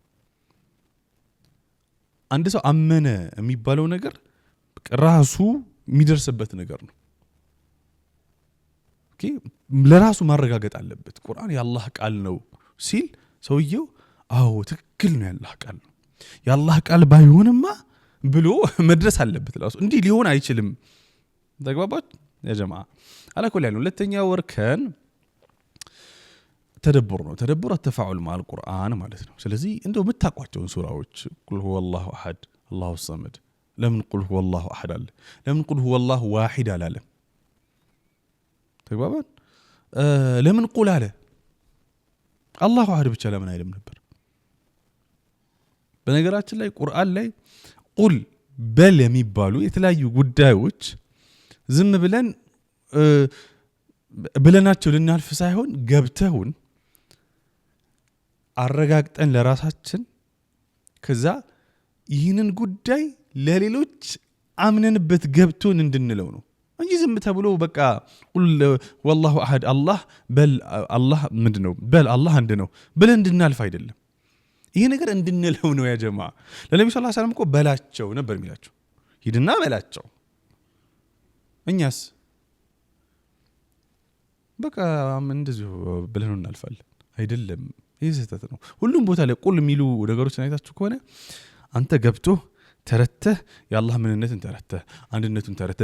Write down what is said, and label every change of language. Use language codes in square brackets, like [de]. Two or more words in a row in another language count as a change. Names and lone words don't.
[am] አንድ ሰው አመነ የሚባለው ነገር ራሱ የሚደርስበት ነገር ነው ኦኬ ለራሱ ማረጋገጥ አለበት ቁርአን የአላህ ቃል ነው ሲል ሰውየው አዎ ትክክል ነው የአላህ ቃል ነው የአላህ ቃል ባይሆንማ ብሎ መድረስ አለበት ራሱ እንዲህ ሊሆን አይችልም ተግባባች [ar] يا جماعة [am] አላኩል ያለው ሁለተኛው ወርከን ተደብር ነው ተደብር [ar] التفاعل مع القرآن [am] ማለት ነው ስለዚህ እንደው መታቋቸውን ሱራዎች [ar] قل هو الله احد الله الصمد [am] ለምን [ar] قل هو الله احد [am] አለ ለምን [ar] قل هو الله واحد [am] አላለ ተግባባን ለምን ቁል አለ [ar] الله احد [am] ብቻ ለምን አይልም ነበር በነገራችን ላይ ቁርአን ላይ ቁል በል የሚባሉ የተለያዩ ጉዳዮች ዝም ብለናቸው ልናልፍ ሳይሆን ገብተውን አረጋግጠን ለራሳችን ከዛ ይህንን ጉዳይ ለሌሎች አምነንበት ገብቶን እንድንለው ነው እንጂ ዝም ተብሎ በቃ [ar] قل والله احد [am] አላህ በል አላህ ምንድነው በል አላህ አንድ ነው ብለን እንድናልፍ አይደለም ይሄ ነገር እንድንለው ነው [ar] يا جماعة [am] ለነብዩ [ar] صلى الله عليه وسلم [am] እኮ በላቸው ነበር የሚላቸው ሂድና በላቸው እኛስ በቃ እንደዚሁ ብለን እናልፋለን አይደለም ይሄ ስህተት ነው ሁሉም ቦታ ላይ ቁል የሚሉ ነገሮችን አይታችሁ ከሆነ አንተ ገብቶ ተረተህ የአላህ ምንነትን ተረተህ አንድነቱን ተረተህ